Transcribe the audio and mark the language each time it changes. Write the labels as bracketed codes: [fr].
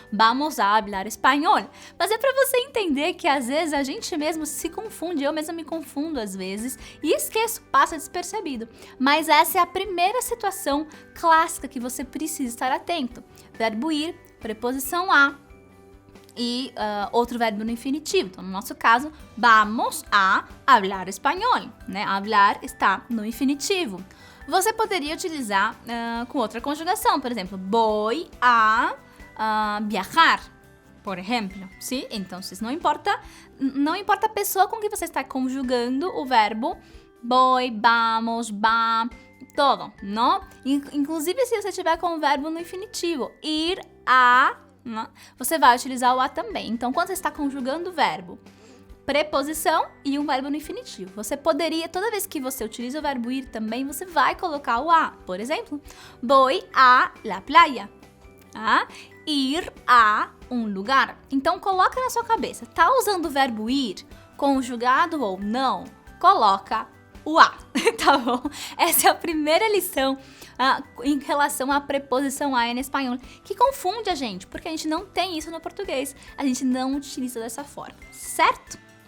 [es] Vamos a hablar [pt] espanhol. Mas é pra você entender que às vezes a gente mesmo se confunde, eu mesma me confundo às vezes, e esqueço, passa despercebido. Mas essa é a primeira situação clássica que você precisa estar atento. Verbo ir, preposição a, e outro verbo no infinitivo. Então, no nosso caso, [es] vamos a hablar [pt] espanhol, né? Hablar está no infinitivo. Você poderia utilizar com outra conjugação, por exemplo, [es] voy a viajar, [pt] por exemplo, sim? Então, não importa a pessoa com que você está conjugando o verbo [es] voy, vamos, va, [pt] todo, não? Inclusive, se você tiver com o verbo no infinitivo, ir a, você vai utilizar o a também. Então, quando você está conjugando o verbo, preposição e um verbo no infinitivo, você poderia, toda vez que você utiliza o verbo ir também, você vai colocar o a. Por exemplo, [es] voy a la playa. [pt] Ir a um lugar. Então, coloca na sua cabeça, tá usando o verbo ir, conjugado ou não, coloca o a, tá bom? Essa é a primeira lição em relação à preposição a em espanhol, que confunde a gente, porque a gente não tem isso no português, a gente não utiliza dessa forma, certo?